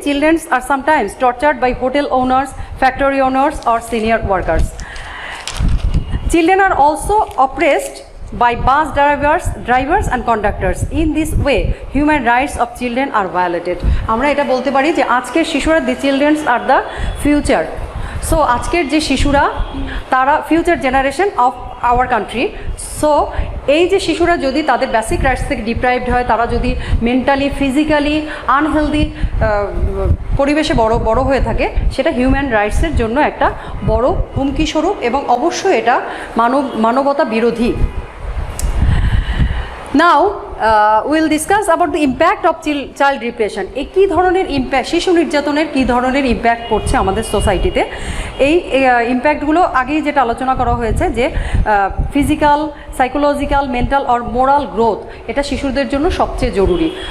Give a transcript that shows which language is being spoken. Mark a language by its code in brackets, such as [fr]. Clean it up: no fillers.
[en] Childrens are sometimes tortured by hotel owners, factory owners or senior workers. Children are also oppressed by bus drivers and conductors. In this way, human rights of children are violated. [bn] আমরা এটা বলতে পারি যে আজকের শিশুরা, [en] the children are the future. So [bn] আজকের যে শিশুরা তারা [en] Future generation of our country. [bn] So এই যে শিশুরা যদি তাদের বেসিক রাইটস থেকে ডিপ্রাইভড হয়, তারা যদি মেন্টালি ফিজিক্যালি আনহেলদি পরিবেশে বড় হয়ে থাকে, সেটা হিউম্যান রাইটসের জন্য একটা বড় হুমকি স্বরূপ এবং অবশ্যই এটা মানবতা বিরোধী। [en] Now we'll discuss about the impact of child repression. [bn] এই কী ধরনের ইম্প্যাক্ট, শিশু নির্যাতনের কী ধরনের ইম্প্যাক্ট পড়ছে আমাদের সোসাইটিতে। এই ইম্প্যাক্টগুলো আগেই যেটা আলোচনা করা হয়েছে যে ফিজিক্যাল, সাইকোলজিক্যাল, মেন্টাল আর মোরাল গ্রোথ, এটা শিশুদের জন্য সবচেয়ে জরুরি।